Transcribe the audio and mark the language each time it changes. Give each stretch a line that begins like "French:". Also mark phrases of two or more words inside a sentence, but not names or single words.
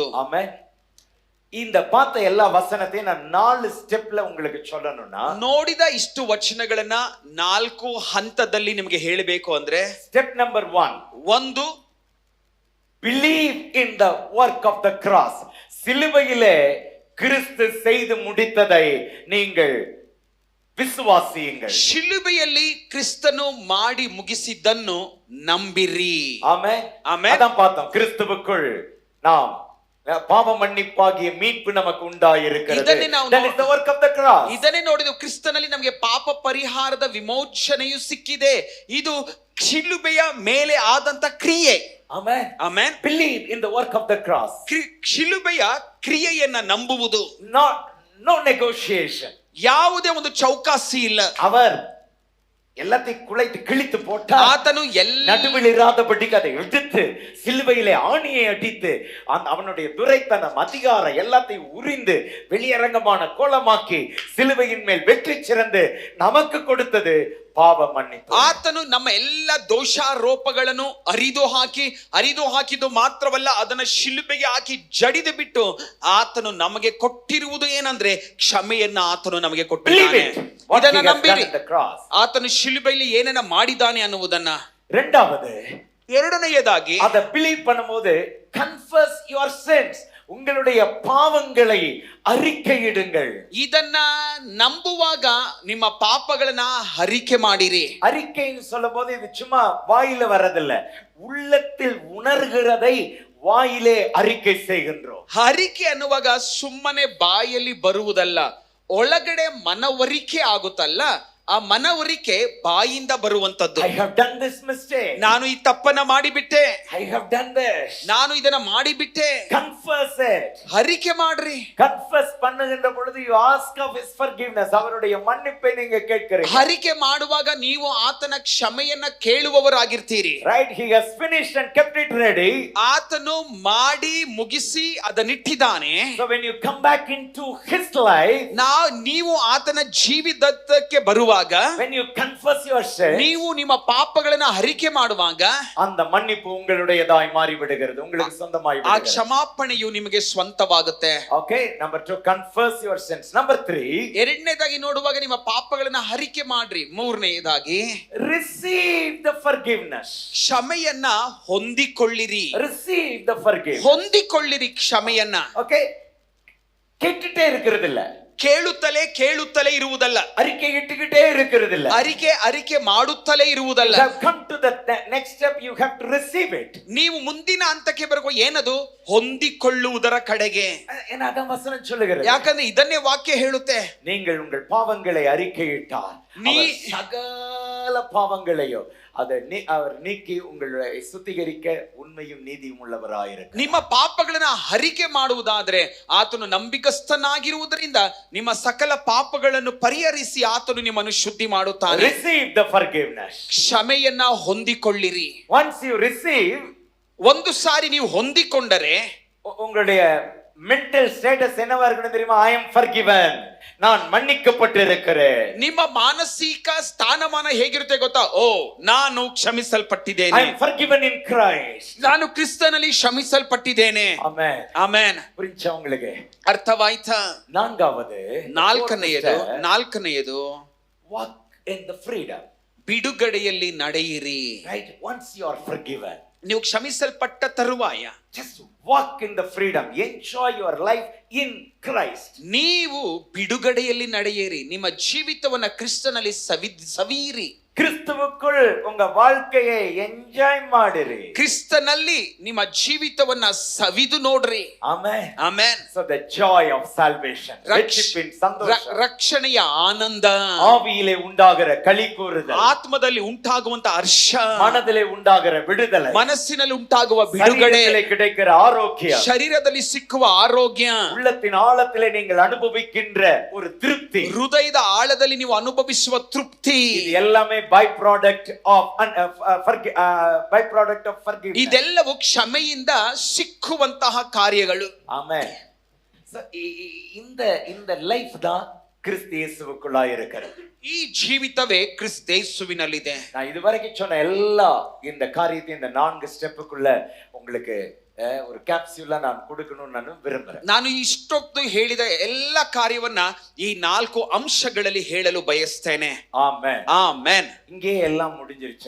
Tamil: ஆமென். இந்த பார்த்த எல்லா வசனத்தையும் நான் 4 ஸ்டெப்ல உங்களுக்கு சொல்லணும்னா,
Kannada: ನೋಡಿದ ಇಷ್ಟು ವಚನಗಳನ್ನ 4 ಹಂತದಲ್ಲಿ ನಿಮಗೆ ಹೇಳಬೇಕು ಅಂದ್ರೆ,
Tamil: ஸ்டெப் நம்பர் 1,
Kannada: ಒಂದು,
English: believe in the work of the cross.
Tamil: சிலுவையிலே கிறிஸ்து செய்து முடித்ததை நீங்கள் ವಿಶ್ವಾಸಿಯುங்கள்.
Kannada: ಶಿಲುಬೆಯಲ್ಲಿ ಕ್ರಿಸ್ತನು ಮಾಡಿ ಮುಗಿಸಿದ್ದನ್ನು ನಂಬಿರಿ.
Tamil: ஆமென். ஆமென். அதான் பார்த்தோம், கிறிஸ்துவுக்குள் நாம் பாவ மன்னிப்பாகிய மீட்பு நமக்கு உண்டாயிருக்கிறது.
English: That is the work of the cross.
Kannada: ಇದನ್ನೇ ನೋಡಿದೆವು, ಕ್ರಿಸ್ತನಲ್ಲಿ ನಮಗೆ ಪಾಪ ಪರಿಹಾರದ ವಿಮೋಚನೆಯು ಸಿಕ್ಕಿದೆ. ಇದು ಶಿಲುಬೆಯ ಮೇಲೆ ಆದಂತ ಕ್ರಿಯೆ.
English: Amen. Amen. Believe in the work of the cross.
Kannada: ಶಿಲುಬೆಯ ಕ್ರಿಯೆಯನ್ನ ನಂಬುವುದು.
English: No negotiation.
Kannada: ಯಾವುದೇ ಒಂದು ಚೌಕಾಸಿ ಇಲ್ಲ.
Tamil: அவர் எல்லாத்தையும் குலைத்து கிழித்து போட்டார்.
Kannada: ಆತನು
Tamil: நடுவில் இராதபடிக்கு அதை எடுத்து சிலுவையிலே ஆணியை அடித்து அவனுடைய துரைத்தனம், அதிகாரம் எல்லாத்தையும் உரிந்து வெளியரங்கமான கோலமாக்கி சிலுவையின் மேல் வெற்றி சிறந்து நமக்கு கொடுத்தது
Kannada: ಪಾಪ ಮನ್ನಿತು. ಆತನು ನಮ್ಮ ಎಲ್ಲ ದೋಷಾರೋಪಗಳನ್ನು ಅರಿದು ಹಾಕಿದ್ದು ಮಾತ್ರವಲ್ಲ, ಅದನ್ನ ಶಿಲುಬೆಗೆ ಹಾಕಿ ಜಡಿದು ಬಿಟ್ಟು ಆತನು ನಮಗೆ ಕೊಟ್ಟಿರುವುದು ಏನಂದ್ರೆ ಕ್ಷಮೆಯನ್ನ ಆತನು ನಮಗೆ ಕೊಟ್ಟಿದ್ದಾನೆ. ಇದನ್ನ ನಂಬಿರಿ. ಆತನು ಶಿಲುಬೆಯಲ್ಲಿ ಏನೇನ ಮಾಡಿದ್ದಾನೆ ಅನ್ನುವುದನ್ನ. ಎರಡನೆಯದಾಗಿ
Tamil: அத பிலீவ் பண்ணும்போது
English: confess your sins,
Tamil: உங்களுடைய பாவங்களை அறிக்கையிடுங்கள்.
Kannada: ಇದನ್ನ ನಂಬುವಾಗ ನಿಮ್ಮ ಪಾಪಗಳನ್ನ ಅರಿಕೆ ಮಾಡಿರಿ.
Tamil: அறிக்கைன்னு சொல்லும்போது இது சும்மா வாயில வரதில்ல, உள்ளத்தில் உணர்கிறதை வாயிலே அறிக்கை செய்கின்றோம்.
Kannada: ಅರಿಕೆ ಅನ್ನುವಾಗ ಸುಮ್ಮನೆ ಬಾಯಲ್ಲಿ ಬರುವುದಲ್ಲ, ಒಳಗಡೆ ಮನವರಿಕೆ ಆಗುತ್ತಲ್ಲ, ಆ ಮನವರಿಕೆ ಬಾಯಿಂದ ಬರುವಂತದ್ದು.
English: I have done this mistake.
Kannada: ನಾನು ಈ ತಪ್ಪನ್ನ ಮಾಡಿಬಿಟ್ಟೆ.
English: I have done this.
Kannada: ನಾನು ಇದನ್ನ ಮಾಡಿಬಿಟ್ಟೆ.
English: Confess it.
Kannada: ಅರಿಕೆ ಮಾಡ್ರಿ.
Tamil: Confess பண்ணுகின்ற பொழுது
English: you ask of his forgiveness.
Tamil: அவருடைய மன்னிப்பை நீங்க கேட்கிறீங்க.
Kannada: ಅರಿಕೆ ಮಾಡುವಾಗ ನೀವು ಆತನ ಕ್ಷಮೆಯನ್ನ ಕೇಳುವವರಾಗಿರ್ತೀರಿ.
English: Right, he has finished and kept it ready.
Kannada: ಆತನು ಮಾಡಿ ಮುಗಿಸಿ ಅದನ್ನಿಟ್ಟಿದ್ದಾನೆ.
English: So when you come back into his life,
Kannada: ನೀವು ಆತನ ಜೀವಿತಕ್ಕೆ ಬರುವಾಗ,
English: when you confess your sin,
Kannada: ನೀವು ನಿಮ್ಮ ಪಾಪಗಳನ್ನ ಅರಿಕೆ ಮಾಡುವಾಗ
Tamil: அந்த மன்னிப்பு உங்களுடையதாய் மாறி விடுகிறது, உங்களுக்கு சொந்தமாய்
Kannada: ಆ ಕ್ಷಮಾಪಣೆಯು ನಿಮಗೆ ಸ್ವಂತವಾಗುತ್ತೆ.
English: Okay, number 2, confess your sins. Number 3,
Kannada: ಎರಡನೇದಾಗಿ ನೋಡುವಾಗ ನಿಮ್ಮ ಪಾಪಗಳನ್ನ ಅರಿಕೆ ಮಾಡ್ರಿ. ಮೂರನೇದಾಗಿ
English: receive the forgiveness.
Kannada: ಕ್ಷಮೆಯನ್ನ ಹೊಂದಿಕೊಳ್ಳಿರಿ.
English: Receive the forgiveness.
Kannada: ಹೊಂದಿಕೊಳ್ಳಿರಿ ಕ್ಷಮೆಯನ್ನ.
Tamil: Okay, கேட்டுட்டே இருக்கிறது இல்ல,
Kannada: ಕೇಳುತ್ತಲೇ ಇರುವುದಲ್ಲ.
Tamil: அறிக்கை இட்டுக்கிட்டே இருக்கிறது இல்ல,
Kannada: ಅರಿಕೆ ಮಾಡುತ್ತಲೇ ಇರುವುದಲ್ಲ.
English: you have come to the next step, you have to receive it.
Kannada: ನೀವು ಮುಂದಿನ ಹಂತಕ್ಕೆ ಬರುವ ಏನದು? ಹೊಂದಿಕೊಳ್ಳುವುದರ ಕಡೆಗೆ.
Tamil: அத வசன சொல்லுகிறது.
Kannada: ಯಾಕಂದ್ರೆ ಇದನ್ನೇ ವಾಕ್ಯ ಹೇಳುತ್ತೆ,
Tamil: நீங்கள் உங்கள் பாவங்களை அறிக்கையிட்டால் சகல பாவங்களையோ அவர் நீக்கி உங்களை சுத்திகரிக்க உண்மையும் நீதியும் உள்ளவராயிருக்கிறார்.
Kannada: ನಿಮ್ಮ ಪಾಪಗಳನ್ನ ಅರಿಕೆ ಮಾಡುವುದಾದ್ರೆ ಆತನು ನಂಬಿಕಸ್ಥನಾಗಿರುವುದರಿಂದ ನಿಮ್ಮ ಸಕಲ ಪಾಪಗಳನ್ನು ಪರಿಹರಿಸಿ ಆತನು ನಿಮ್ಮನ್ನು ಶುದ್ಧಿ ಮಾಡುತ್ತಾನೆ.
English: Receive the forgiveness.
Kannada: ಕ್ಷಮೆಯನ್ನ ಹೊಂದಿಕೊಳ್ಳಿರಿ.
English: Once you receive,
Kannada: ಒಂದು ಸಾರಿ ನೀವು ಹೊಂದಿಕೊಂಡರೆ
Tamil: உங்களுடைய மென்டல் ஸ்டேட்டஸ் என்னவா இருக்கணும் தெரியுமா?
English: I am forgiven,
Tamil: நான் மன்னிக்கப்பட்டிருக்கிறேன்.
Kannada: ನಿಮ್ಮ ಮಾನಸಿಕ ಸ್ಥಾನಮಾನ ಹೇಗಿರುತ್ತೆ ಗೊತ್ತಾ? ಓ, ನಾನು ಕ್ಷಮಿಸಲ್ಪಟ್ಟಿದ್ದೇನೆ.
English: I am forgiven in Christ.
Kannada: ನಾನು ಕ್ರಿಸ್ತನಲ್ಲಿ ಕ್ಷಮಿಸಲ್ಪಟ್ಟಿದ್ದೇನೆ. ಆಮೆನ್. ಆಮೆನ್.
Tamil: புரிஞ்சா உங்களுக்கு?
Kannada: ಅರ್ಥವಾಯ್ತಾ? ನಾಲ್ಕನೆಯದು
English: walk in the freedom.
Kannada: ಬಿಡುಗಡೆಯಲ್ಲಿ ನಡೆಯಿರಿ.
English: Right, once you are forgiven,
Kannada: ನೀವು ಕ್ಷಮಿಸಲ್ಪಟ್ಟ ತರುವಾಯ
English: just walk in the freedom, enjoy your life in Christ.
Kannada: ನೀವು ಬಿಡುಗಡೆಯಲ್ಲಿ ನಡೆಯಿರಿ. ನಿಮ್ಮ ಜೀವಿತವನ್ನ ಕ್ರಿಸ್ತನಲ್ಲಿ ಸವಿಯಿರಿ.
Tamil: கிறிஸ்துவுக்குள் உங்க வாழ்க்கையை என்ஜாய் ಮಾಡಿರಿ.
Kannada: ಕ್ರಿಸ್ತನಲ್ಲಿ ನಿಮ್ಮ ಜೀವಿತವನ್ನ ಸವಿದು ನೋಡ್ರಿ. ಆಮೆನ್. ಆಮೆನ್.
English: So the joy of salvation,
Kannada: ರಕ್ಷಿಪಿನ ಸಂತೋಷ, ರಕ್ಷಣೆಯ ಆನಂದ,
Tamil: ஆவியிலே உண்டாகிற களிகூறுதல்,
Kannada: ಆತ್ಮದಲ್ಲಿ ಉಂಟಾಗುವಂತ ಹರ್ಷ,
Tamil: மனதிலே உண்டாகிற விடுதலை,
Kannada: ಮನಸ್ಸಿನಲ್ಲಿ ಉಂಟಾಗುವ ಬಿಡುಗಡೆ,
Tamil: கிடைக்கிற ஆரோக்கியம்,
Kannada: ಶರೀರದಲ್ಲಿ ಸಿಕ್ಕುವ ಆರೋಗ್ಯ,
Tamil: உள்ளத்தின் ஆழத்திலே நீங்கள் அனுபவிக்கின்ற ஒரு திருப்தி,
Kannada: ಹೃದಯದ ಆಳದಲ್ಲಿ ನೀವು ಅನುಭವಿಸುವ ತೃಪ್ತಿ,
Tamil: இது எல்லாமே
English: by product of forgiveness.
Kannada: ಇದೆಲ್ಲವೂ ಕ್ಷಮೆಯಿಂದ ಸಿಕ್ಕುವಂತಹ ಕಾರ್ಯಗಳು.
Tamil: ஆமென். So இந்த லைஃப் தான் கிறிஸ்து இயேசுவுக்குள்ளாய் இருக்கிறது.
Kannada: ಈ ಜೀವಿತವೇ ಕ್ರಿಸ್ತೇಸುವಿನಲ್ಲಿದೆ.
Tamil: நான் இதுவரைக்கும் சொன்ன எல்லா இந்த காரியத்தை இந்த 4 ஸ்டெப்புக்குள்ள உங்களுக்கு ஒரு கேப்சூலா நான் கொடுக்கணும்னு நான் விரும்புறேன்.
Kannada: ನಾನು ಇಷ್ಟೊತ್ತು ಹೇಳಿದ ಎಲ್ಲ ಕಾರ್ಯವನ್ನ ಈ 4 ಅಂಶಗಳಲ್ಲಿ ಹೇಳಲು ಬಯಸ್ತೇನೆ.
Tamil: ஆமென்.
Kannada: ಆಮೆನ್.
Tamil: இங்கே எல்லாம் முடிஞ்சிருச்சா?